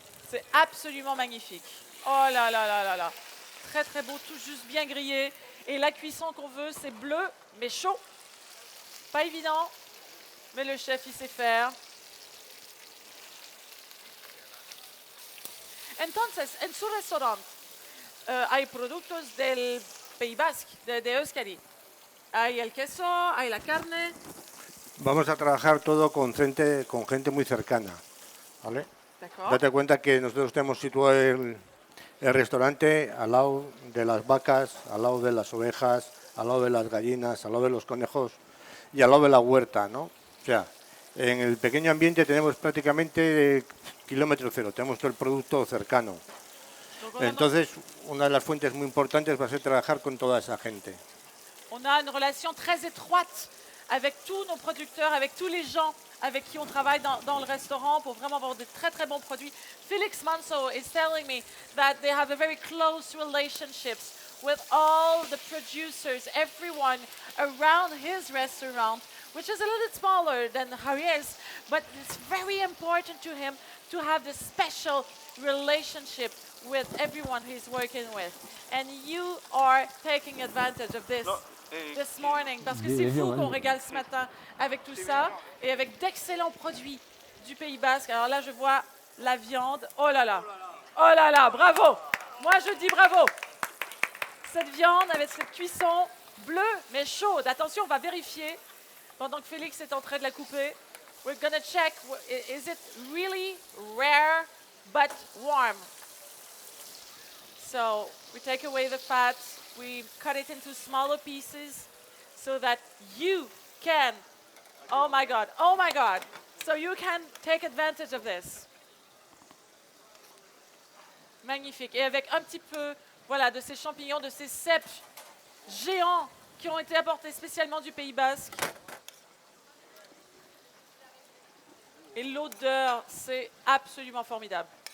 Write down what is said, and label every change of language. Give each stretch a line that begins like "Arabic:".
French: C'est absolument magnifique. Oh là là là là là. Très très beau, tout juste bien grillé. Et la cuisson qu'on veut, c'est bleu, mais chaud. Pas évident, mais le chef, il sait faire.
Spanish: Entonces, en su restaurante hay productos del País Basque, de Euskadi. Hay el queso, hay la carne. Vamos a trabajar todo con gente muy cercana. ¿Vale?
French: D'accord.
Spanish: Date cuenta que nosotros tenemos situado el restaurante al lado de las vacas, al lado de las ovejas, al lado de las gallinas, al lado de los conejos y al lado de la huerta, ¿no? O sea, en el pequeño ambiente tenemos prácticamente kilómetro cero, tenemos todo el producto cercano. Entonces, una de las fuentes muy importantes va a ser trabajar con toda esa gente.
French: On a une relation très étroite avec tous nos producteurs, avec tous les gens avec qui on travaille dans le restaurant pour vraiment avoir de très très bons produits.
English: Felix Manso is telling me that they have a very close relationships with all the producers, everyone around his restaurant, which is a little bit smaller than Javier's, but it's very important to him to have this special relationship with everyone he's working with. And you are taking advantage of this morning,
French: parce que c'est vous qu'on régale ce matin avec tout ça et avec d'excellents produits du Pays Basque. Alors là, je vois la viande. Oh là là, bravo. Moi, je dis bravo. Cette viande avec cette cuisson bleue mais chaude. Attention, on va vérifier pendant que Félix est en train de la couper.
English: We're gonna check, is it really rare but warm? So we take away the fat, we cut it into smaller pieces so that you can, oh my God, so you can take advantage of this.
French: Magnifique. Et avec un petit peu, voilà, de ces champignons, de ces cèpes géants qui ont été apportés spécialement du Pays Basque. Et l'odeur, c'est absolument formidable.